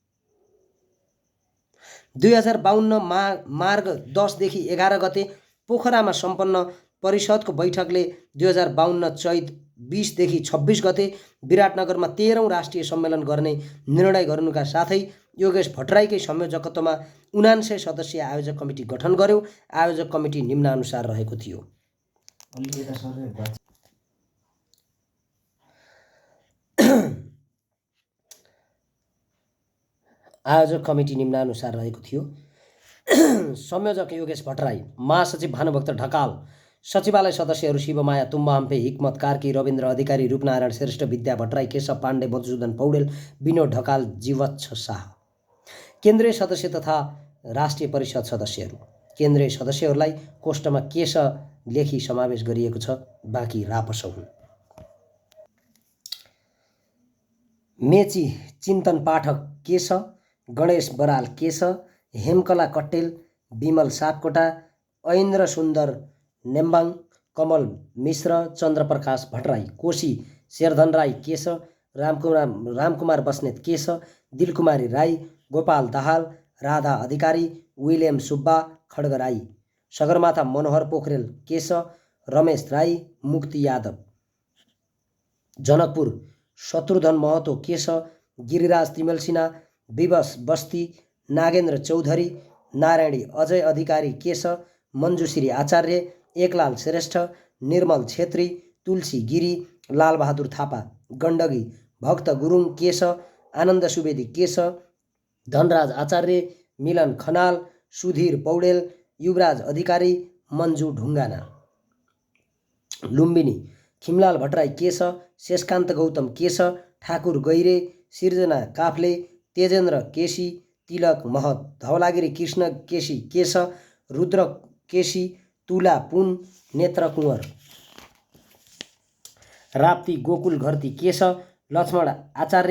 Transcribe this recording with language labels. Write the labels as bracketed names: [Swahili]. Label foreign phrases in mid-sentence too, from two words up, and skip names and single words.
[Nepali] 2052 मार्ग 10 देखि 11 गते पोखरामा सम्पन्न परिषदको बैठकले 2052 चैत 20 देखि 26 गते विराटनगरमा 13औं राष्ट्रिय सम्मेलन गर्ने निर्णय गर्नुका साथै योगेश भट्टराईकै संयोजकत्वमा 79 सदस्यीय आयोजक कमिटी गठन गर्यो। आयोजक कमिटी निम्नानुसार रहेको थियो। आयोजक कमिटी निम्नानुसार रहेको थियो। संयोजक योगेश भट्टराई, महासचिव भानुभक्त ढकाल, सचिवालय सदस्यहरू शिवमाया तुम्बा हम्फे, हिक्मत कार्की, रविन्द्र अधिकारी, रूपनारायण श्रेष्ठ, विद्या भट्टराई, केशव पाण्डे, मधुसूदन पौडेल, विनोद ढकाल, जीवछ शाह। केन्द्रीय सदस्य तथा राष्ट्रिय परिषद सदस्यहरू केन्द्रीय सदस्यहरूलाई कोष्टमा केश लेखी समावेश गरिएको छ, बाँकी रापस हुन्। मेची चिन्तन पाठक केश, गणेश बराल केश, हेमकला कट्टेल, विमल सापकोटा, ऐन्द्र सुन्दर नेम्बाङ, कमल मिश्र, चन्द्रप्रकाश भट्टराई, कोशी शेरधन राई केश, रामकुमार बस्नेत केश, दिलकुमारी राई, गोपाल दाहाल, राधा अधिकारी, विलियम सुब्बा, खड्ग राई, सगरमाथा मनोहर पोखरेल केश, रमेश राई, मुक्ति यादव, जनकपुर शत्रुधन महतो केश, गिरिराज तिमेल सिन्हा, विवश बस्ती, नागेन्द्र चौधरी, नारायणी अजय अधिकारी केश, मञ्जुश्री आचार्य, एकलाल श्रेष्ठ, निर्मल छेत्री, तुलसी गिरी, लालबहादुर थापा, गण्डकी भक्त गुरुङ केश, आनन्द सुवेदी केश, धनराज आचार्य, मिलन खनाल, सुधीर पौडेल, युवराज अधिकारी, मन्जु ढुङ्गाना। लुम्बिनी खिमलाल भट्टराई केश, शेषकान्त गौतम केश, ठाकुर गैरे, सिर्जना काफ्ले, तेजेन्द्र केसी, तिलक महत, धवलागिरी कृष्ण केसी केश, रुद्र केसी, तुला पुन, नेत्र कुँवर, राप्ती गोकुल घरती केश, लक्ष्मण आचार्य,